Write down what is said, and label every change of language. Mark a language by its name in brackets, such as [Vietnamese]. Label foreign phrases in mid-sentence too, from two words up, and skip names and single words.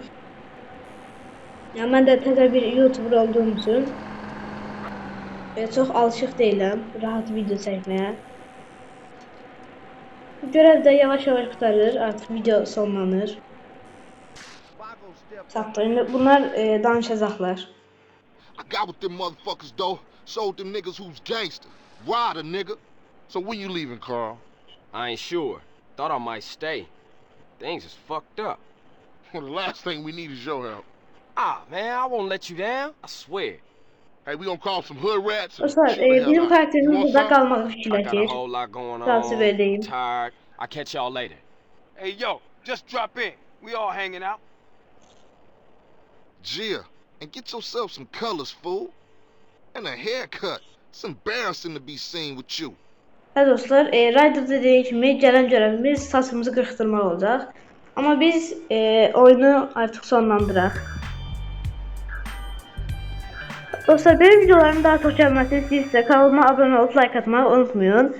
[Azerbaijani] Yəni mən də təzə bir YouTuber olduğum üçün çox alışıq deyiləm rahat video çəkməyə. Görev də yavaş-yavaş qurtarır, artıq video sonlanır. Saxlayın. Bunlar danışacaqlar. [English] I got with them motherfuckers, though. Showed them niggas who's gangster. Rider, nigga. So when you leaving, Carl? I ain't sure. Thought I might stay. Things is fucked up. Well, the last thing we need is your help. Ah, man, I won't let you down. I swear. Hey, we gonna call some hood rats and [Azerbaijani] Dostlar, [English] chill the hell [Azerbaijani] bizim [English] out. [Azerbaijani] karakterimiz [English] You want [Azerbaijani] burada [English] some? [Azerbaijani] qalmağı [English] I got a [Azerbaijani] fikirləşir. [English] whole lot going [Turkish] Tavsiye [English] on. [Turkish] vereyim. [English] Tired. I'll catch y'all later. Hey, yo, just drop in. We all hanging out. Gia, and get yourself some colors, fool. And a haircut. It's embarrassing to be seen with you. [Azerbaijani] Hə dostlar, Rider dediği kimi gələn görevimiz saçımızı qırxdırmaq olacaq. Amma biz oyunu artıq sonlandıraq. Dostlar, benim videolarımın daha çox gəlməsini istəyirsə, kanalıma abunə olub like atmağı unutmayın.